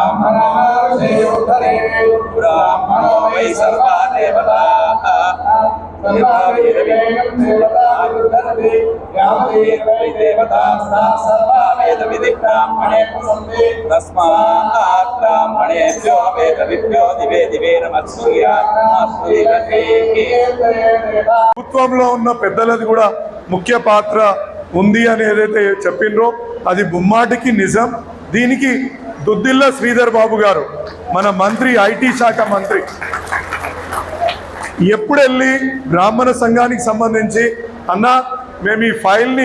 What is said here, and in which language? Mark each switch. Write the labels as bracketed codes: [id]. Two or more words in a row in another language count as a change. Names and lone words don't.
[sa] బ్రాహ్మణో వై సర్వా దేవతా तस्मात् ब्राह्मणेभ्यो वेदविभ्यो दिवे दिवे नमः [te] ప్రభుత్వంలో ఉన్న పెద్దలది కూడా ముఖ్య పాత్ర ఉంది అని ఏదైతే చెప్పిండ్రో అది ముమ్మాటికి నిజం. దీనికి దుద్దిల్ల శ్రీధర్ బాబు గారు మన మంత్రి, ఐటీ శాఖ మంత్రి, ఎప్పుడు వెళ్ళి బ్రాహ్మణ సంఘానికి సంబంధించి అన్న మేము ఈ ఫైల్ని